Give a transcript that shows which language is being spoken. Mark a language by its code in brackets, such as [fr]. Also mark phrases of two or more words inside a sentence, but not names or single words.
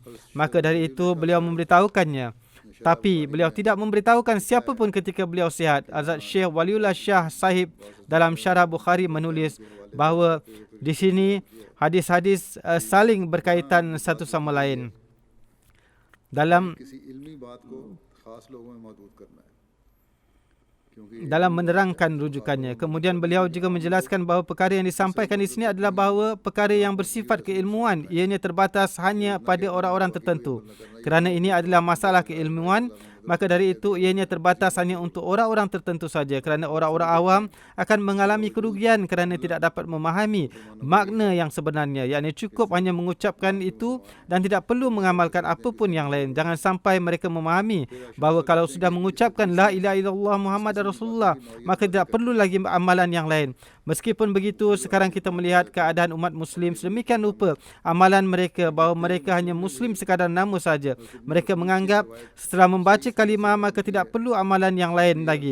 [ms] Maka dari itu beliau memberitahukannya. Tapi beliau tidak memberitahukan siapa pun ketika beliau sihat. Hazrat Syekh Waliullah Shah Sahib dalam Syarah Bukhari menulis bahawa di sini hadis-hadis saling berkaitan satu sama lain. Dalam [hi] किसी इल्मी बात को खास लोगों में महदूद करना है, क्योंकि [ms] dalam menerangkan rujukannya. Kemudian beliau juga menjelaskan bahawa perkara yang disampaikan di sini adalah bahawa perkara yang bersifat keilmuan ianya terbatas hanya pada orang-orang tertentu. Kerana ini adalah masalah keilmuan, maka dari itu ianya terbatas hanya untuk orang-orang tertentu saja. Kerana orang-orang awam akan mengalami kerugian kerana tidak dapat memahami makna yang sebenarnya. Yakni cukup hanya mengucapkan itu dan tidak perlu mengamalkan apapun yang lain. Jangan sampai mereka memahami bahawa kalau sudah mengucapkan [ar] لا إله إلا الله محمد رسول الله, [ms] maka tidak perlu lagi amalan yang lain. Meskipun begitu, sekarang kita melihat keadaan umat Muslim sedemikian rupa amalan mereka bahawa mereka hanya Muslim sekadar nama saja. Mereka menganggap setelah membaca kalimah maka tidak perlu amalan yang lain lagi.